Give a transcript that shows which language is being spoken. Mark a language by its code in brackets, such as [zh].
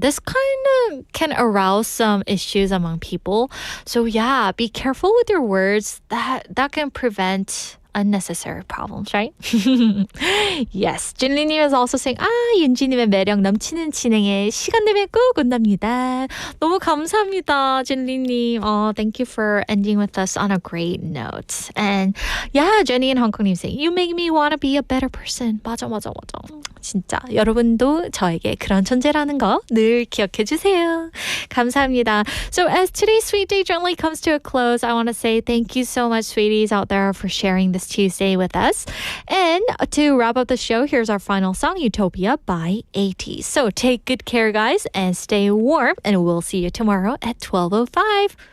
[en] This kind of can arouse some issues among people. So be careful with your words. That can prevent unnecessary problems, right? Yes. [ko] 진리님 [en] is also saying, [ko] 윤지님의 매력 넘치는 진행에 시간 되면 꼭 온답니다. 너무 감사합니다, 진리님. [en] Thank you for ending with us on a great note. And Jenny and Hongkong님 saying, you make me want to be a better person. [ko] 맞아. 진짜 여러분도 저에게 그런 존재라는 거 늘 기억해 주세요. 감사합니다. [en] So as today's Sweet Date gently comes to a close, I want to say thank you so much, sweeties out there, for sharing this Tuesday with us. And to wrap up the show, here's our final song, Utopia by AT. So take good care, guys, and stay warm, and we'll see you tomorrow at 12:05.